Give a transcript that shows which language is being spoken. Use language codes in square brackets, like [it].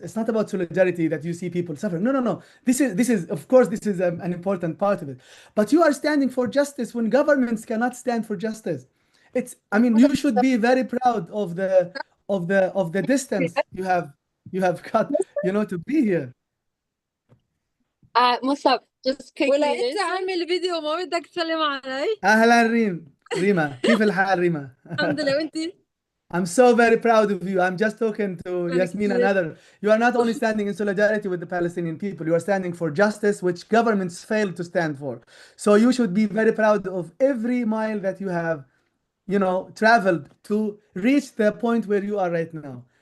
[en] It's not about solidarity that you see people suffering. No, no, no. This is of course, this is an important part of it. But you are standing for justice when governments cannot stand for justice. I mean, you should be very proud of the distance you have cut, to be here. مصعب just quickly. [ar] ولقيت عامل فيديو ما بدك تسلم علي. أهلا ريما كيف الحال ريما؟ الحمد لله وانتي؟ [en] I'm so very proud of you. I'm just talking to Yasmin and others. You are not only standing in solidarity with the Palestinian people, you are standing for justice, which governments fail to stand for. So you should be very proud of every mile that you have, traveled to reach the point where you are right now.